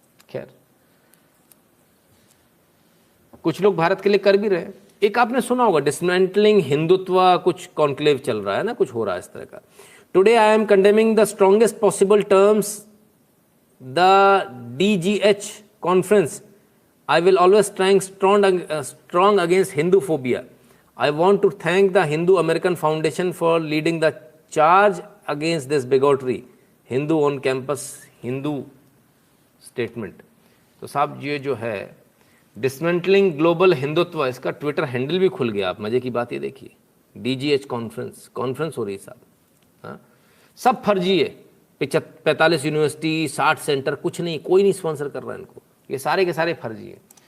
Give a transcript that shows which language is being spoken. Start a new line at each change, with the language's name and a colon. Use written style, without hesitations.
Hindi: खैर, कुछ लोग भारत के लिए कर भी रहे हैं। एक आपने सुना होगा डिसमेंटलिंग हिंदुत्व, कुछ कॉन्क्लेव चल रहा है ना, कुछ हो रहा है इस तरह का।
English: Today I am condemning the strongest possible terms the DGH conference. I will always stand strong against Hinduphobia. I want to thank the Hindu American Foundation for leading the charge against this bigotry. Hindu on campus, Hindu statement.
Hindi: तो साहब ये जो है dismantling global Hindutva, इसका Twitter handle भी खुल गया। आप मजे की बात ये देखिए, DGH कॉन्फ्रेंस हो रही है साहब। हाँ, सब फर्जी है, 45 यूनिवर्सिटी, 60 सेंटर, कुछ नहीं, कोई नहीं स्पॉन्सर कर रहा है इनको, ये सारे के सारे फर्जी हैं।